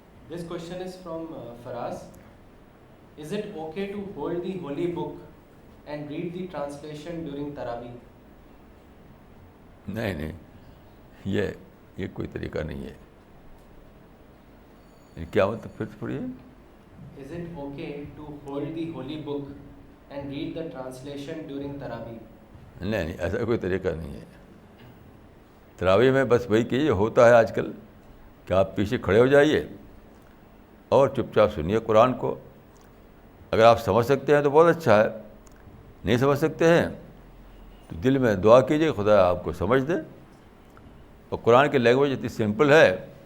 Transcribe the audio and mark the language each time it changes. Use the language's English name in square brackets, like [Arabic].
[English] This question is from Faraz. Is it okay to hold the holy book and read the translation during Taraweeh? [Urdu] نہیں, یہ کوئی طریقہ نہیں ہے. کیا مطلب پھر پڑھیے. [English] Is it okay to hold the holy book and read the translation during Taraweeh? [Urdu] نہیں, ایسا کوئی طریقہ نہیں ہے. تراویح میں بس وہی کیجیے, ہوتا ہے آج کل کہ آپ پیچھے کھڑے ہو جائیے اور چپ چاپ سنیے قرآن کو. اگر آپ سمجھ سکتے ہیں تو بہت اچھا ہے, نہیں سمجھ سکتے ہیں تو دل میں دعا کیجیے خدا آپ کو سمجھ دے. اور قرآن کی لینگویج اتنی سمپل ہے